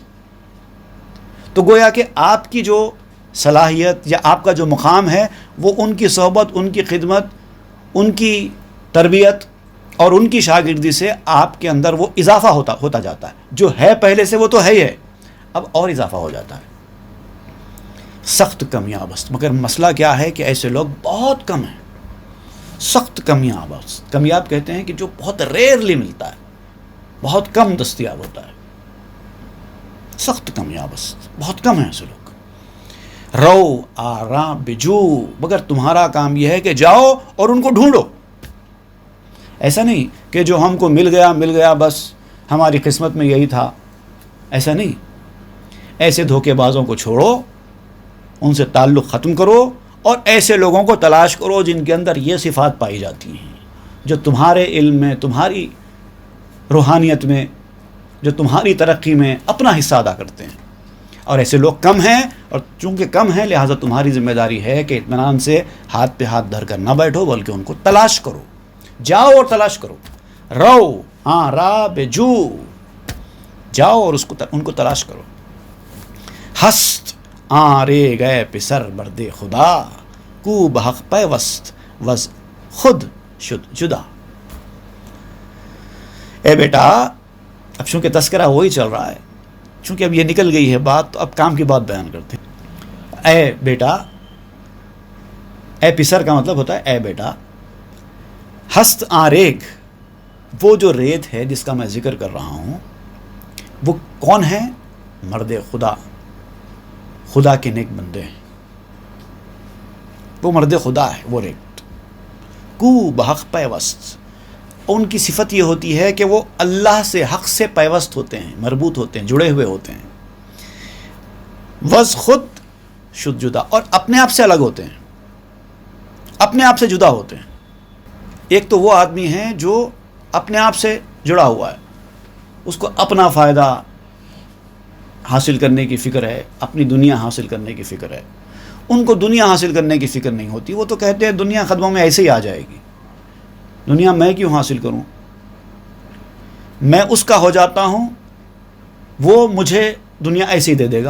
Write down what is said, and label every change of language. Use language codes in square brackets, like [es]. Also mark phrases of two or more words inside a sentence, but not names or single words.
[ur] تو گویا کہ آپ کی جو صلاحیت یا آپ کا جو مقام ہے وہ ان کی صحبت، ان کی خدمت ان کی تربیت اور ان کی شاگردی سے آپ کے اندر وہ اضافہ ہوتا جاتا ہے. جو ہے پہلے سے وہ تو ہے ہی ہے، اب اور اضافہ ہو جاتا ہے. [fa] سخت کمیاب است، [ur] مگر مسئلہ کیا ہے کہ ایسے لوگ بہت کم ہیں. [fa] سخت کمیاب است، [ur] کمیاب کہتے ہیں کہ جو بہت ریئرلی ملتا ہے، بہت کم دستیاب ہوتا ہے. [fa] سخت کمیاب است، [ur] بہت کم ہیں ایسے لوگ. [fa] رو آرا بجو، [ur] مگر تمہارا کام یہ ہے کہ جاؤ اور ان کو ڈھونڈو. ایسا نہیں کہ جو ہم کو مل گیا بس ہماری قسمت میں یہی تھا، ایسا نہیں. ایسے دھوکے بازوں کو چھوڑو، ان سے تعلق ختم کرو اور ایسے لوگوں کو تلاش کرو جن کے اندر یہ صفات پائی جاتی ہیں، جو تمہارے علم میں، تمہاری روحانیت میں، جو تمہاری ترقی میں اپنا حصہ ادا کرتے ہیں. اور ایسے لوگ کم ہیں، اور چونکہ کم ہیں لہٰذا تمہاری ذمہ داری ہے کہ اطمینان سے ہاتھ پہ ہاتھ دھر کر نہ بیٹھو، بلکہ ان کو تلاش کرو. جاؤ اور تلاش کرو. [fa] رو را بجو، [ur] جاؤ اور ان کو تلاش کرو. [fa] ہست رے گئے پسر مرد خدا، کو بحق پیوست وز خود شد جدا. [ur] اے بیٹا، اب چونکہ تذکرہ وہی چل رہا ہے، چونکہ اب یہ نکل گئی ہے بات، تو اب کام کی بات بیان کرتے ہیں. اے بیٹا، اے پسر کا مطلب ہوتا ہے اے بیٹا. [fa] ہست ریگ، [ur] وہ جو ریت ہے جس کا میں ذکر کر رہا ہوں، وہ کون ہے؟ مرد خدا، خدا کے نیک بندے ہیں. وہ مرد خدا ہے وہ ریت. [fa] کو بحق پیوست، [ur] ان کی صفت یہ ہوتی ہے کہ وہ اللہ سے، حق سے پیوست ہوتے ہیں، مربوط ہوتے ہیں، جڑے ہوئے ہوتے ہیں. [fa] وز خود شد جدا، [ur] اور اپنے آپ سے الگ ہوتے ہیں، اپنے آپ سے جدا ہوتے ہیں. ایک تو وہ آدمی ہے جو اپنے آپ سے جڑا ہوا ہے، اس کو اپنا فائدہ حاصل کرنے کی فکر ہے، اپنی دنیا حاصل کرنے کی فکر ہے. ان کو دنیا حاصل کرنے کی فکر نہیں ہوتی. وہ تو کہتے ہیں دنیا قدموں میں ایسے ہی آ جائے گی، دنیا میں کیوں حاصل کروں، میں اس کا ہو جاتا ہوں، وہ مجھے دنیا ایسے ہی دے دے گا.